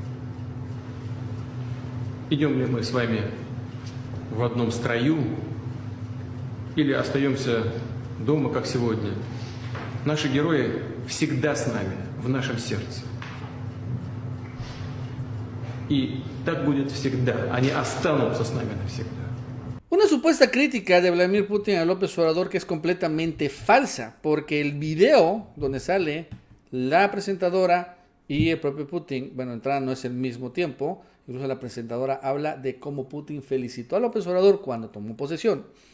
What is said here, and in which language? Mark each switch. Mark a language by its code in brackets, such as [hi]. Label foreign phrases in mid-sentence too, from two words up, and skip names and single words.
[ru] Идем ли мы с вами в одном строю или остаемся дома, как сегодня? Наши герои всегда с нами, в нашем сердце. И так будет всегда. Они останутся с нами навсегда. [es] Una supuesta crítica de Vladimir Putin a López Obrador que es completamente falsa, porque el video donde sale la presentadora y el propio Putin, bueno, entrada no es el mismo tiempo, incluso la presentadora habla de cómo Putin felicitó a López Obrador cuando tomó posesión.